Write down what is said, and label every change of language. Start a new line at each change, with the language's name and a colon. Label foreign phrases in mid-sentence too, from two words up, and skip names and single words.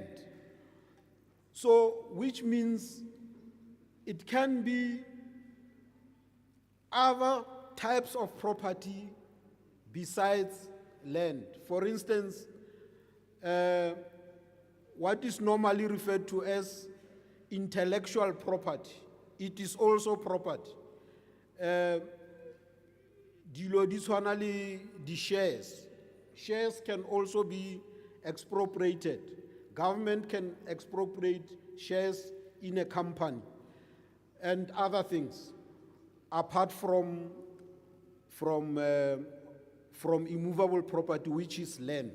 English: So, which means it can be other types of property besides land. For instance, what is normally referred to as intellectual property, it is also property.
Tswana: Dilo di tshwana le di shares.
English: Shares can also be expropriated. Government can expropriate shares in a company and other things, apart from immovable property, which is land.